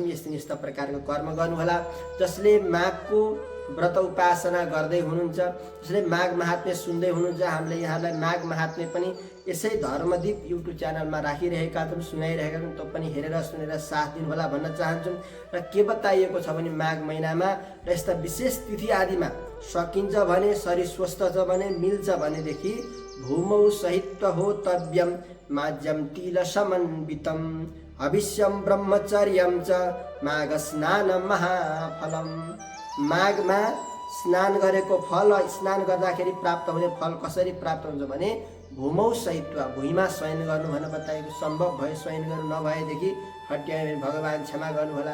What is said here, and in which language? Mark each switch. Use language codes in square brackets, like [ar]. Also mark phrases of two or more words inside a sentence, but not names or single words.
[ne] यस दिन यस्ता प्रकारको कर्म गर्नुहोला। जसले माघको व्रत उपासना गर्दै हुनुहुन्छ, जसले माघ महात्म्य सुन्दै हुनुहुन्छ, हामीले यहाँलाई माघ महात्म्य पनि यसै धर्मदीप युट्युब च्यानलमा राखिरहेका छौँ, सुनाइरहेका छौँ। त्यो पनि हेरेर सुनेर साथ दिनुहोला भन्न चाहन्छौँ। र के बताइएको छ भने माघ महिनामा र यस्ता विशेष तिथि आदिमा सकिन्छ भने, शरीर स्वस्थ छ भने, मिल्छ भनेदेखि [sa] भूमौ सहित्व हो तव्यम माझ्यम तिल समन्वितम हविष्यम ब्रह्मचर्यम च माघ स्नान महाफलम। [ne] माघमा स्नान गरेको फल, स्नान गर्दाखेरि प्राप्त हुने फल कसरी प्राप्त हुन्छ भने [sa] भूमौ सहित्व, [ne] भुइँमा शयन गर्नु भनेर बताएको। सम्भव भए शयन गर्नु, नभएदेखि हट्यायो भने भगवान् क्षमा गर्नुहोला।